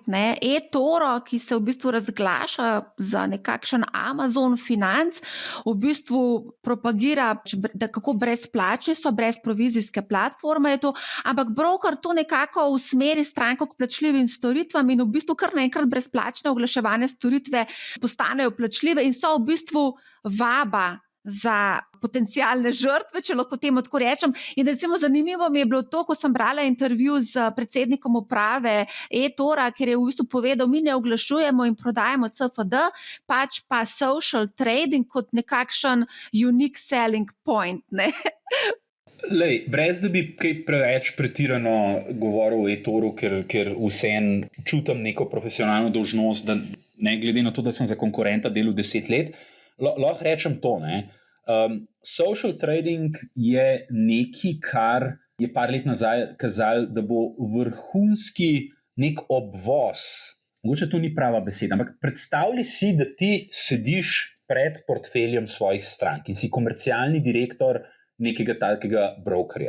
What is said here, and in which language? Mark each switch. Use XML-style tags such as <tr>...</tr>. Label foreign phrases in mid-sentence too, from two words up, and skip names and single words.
<sl>eToro, ki se v bistvu razglaša za nekakšen Amazon financ, v bistvu propagira, da kako brezplačni so, brezprovizijske platforme je to, ampak broker to nekako usmeri stranko k plačljivim storitvam in v bistvu kar naenkrat brezplačne oglaševane storitve postanejo plačljive in so v bistvu vaba za potencialne žrtve, če lahko temu tako rečem. In recimo zanimivo mi je bilo to, ko sem brala intervju z predsednikom uprave eTora, ker je v bistvu povedal, mi ne oglašujemo in prodajamo CFD, pač pa</sl> <en>social trading</en> <sl>kot nekakšen</sl> <en>unique selling point.</en> <sl>Lej, brez da bi kaj preveč pretirano govoril o eToru, ker vseeno čutim neko profesionalno dolžnost, da ne glede na to, da sem za konkurenta delal 10 let, lahko rečem to.</sl> <en>Social trading</en> <sl>je nekaj, kar je par let nazaj kazalo, da bo vrhunski nek obvoz mogoče to ni prava beseda, ampak predstavljaj si, da ti sediš pred portfeljem svojih strank in si komercialni direktor nekega takega brokerja.</sl>